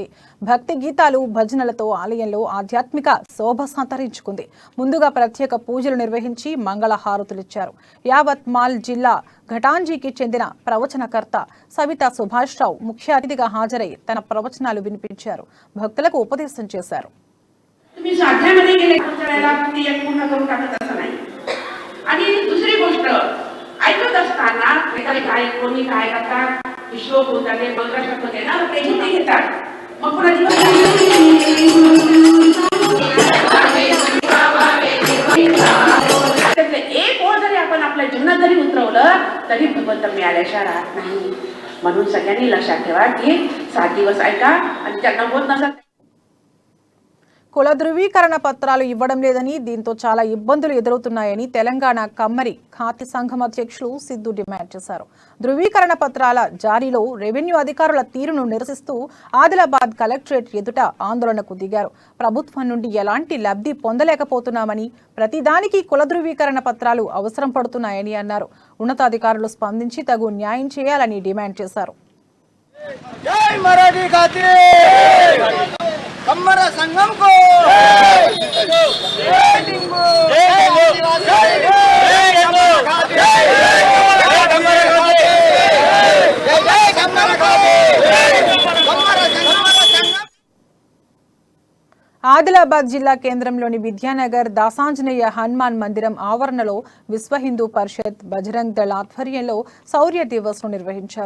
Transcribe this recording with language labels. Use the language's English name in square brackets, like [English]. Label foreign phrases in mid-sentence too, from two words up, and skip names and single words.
[Telugu] భక్తి గీతాలు, భజనలతో ఆలయంలో ఆధ్యాత్మిక శోభ సంతరించుకుంది. ముందుగా ప్రత్యేక పూజలు నిర్వహించి మంగళ హారతులిచ్చారు. యావత్ మాల్ జిల్లా ఘటాంజీకి చెందిన ప్రవచనకర్త సవితా సుభాష్ రావు ముఖ్య అతిథిగా హాజరై తన ప్రవచనాలు వినిపించారు. भक्तुలకు उपदेशन చేశారు. [Marathi] तुम्ही साध्यामध्ये गेले वेळेला ती एक पूर्ण करून टाकत असं नाही. आणि दुसरी गोष्ट ऐकत असताना काय कोणी काय करतात श्लोक होतात ते मंत्र शब्द घेणार त्याची ते घेतात. मग कोणाची एक ओळ जरी आपण आपल्या जीवनात जरी उतरवलं तरी भगवंत मिळाल्याशिवाय राहत नाही. म्हणून सगळ्यांनी लक्षात ठेवा की 7 दिवस ऐका आणि त्यांना होत नसेल [Telugu] కుల ధృవీకరణ పత్రాలు ఇవ్వడం లేదని, దీంతో చాలా ఇబ్బందులు ఎదురవుతున్నాయని తెలంగాణ కమ్మరి ఖాతి సంఘం అధ్యక్షులు సిద్ధు డిమాండ్ చేశారు. ధృవీకరణ పత్రాల జారీలో రెవెన్యూ అధికారుల తీరును నిరసిస్తూ ఆదిలాబాద్ కలెక్టరేట్ ఎదుట ఆందోళనకు దిగారు. ప్రభుత్వం నుండి ఎలాంటి లబ్ధి పొందలేకపోతున్నామని, ప్రతిదానికి కుల ధృవీకరణ పత్రాలు అవసరం పడుతున్నాయని అన్నారు. ఉన్నతాధికారులు స్పందించి తగు న్యాయం చేయాలని డిమాండ్ చేశారు. कम्मर संगम को ఆదిలాబాద్ జిల్లా కేంద్రంలోని విద్యానగర్ దాసాంజనేయ హనుమాన్ మందిరం ఆవరణలో విశ్వ హిందూ పరిషత్, బజరంగ్ దళ ఆధ్వర్యంలో శౌర్య దివస్ ను నిర్వహించారు.